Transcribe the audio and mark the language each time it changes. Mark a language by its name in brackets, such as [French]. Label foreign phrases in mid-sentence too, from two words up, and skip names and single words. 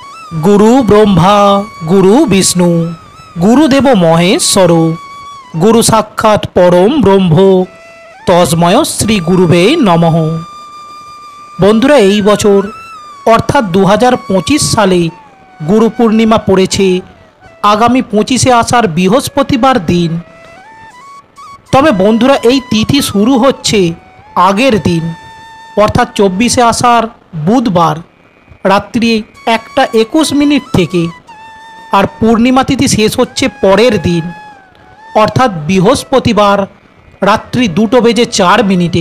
[Sanskrit] गुरु ब्रह्मा गुरु विष्णु गुरुदेव महेश्वर गुरु साक्षात् परम ब्रह्म तस्मय श्री गुरुवे नमः। [Bangla] बंधुरा এই বছর অর্থাৎ 2025 সালে गुरु पूर्णिमा পড়েছে आगामी 25শে আষাঢ় বৃহস্পতিবার दिन। তবে বন্ধুরা এই তিথি শুরু হচ্ছে আগের দিন অর্থাৎ 24শে আষাঢ় বুধবার রাত্রি 1:21 থেকে, আর পূর্ণিমা তিথি শেষ হচ্ছে পরের দিন অর্থাৎ বৃহস্পতিবার রাত্রি 2:04।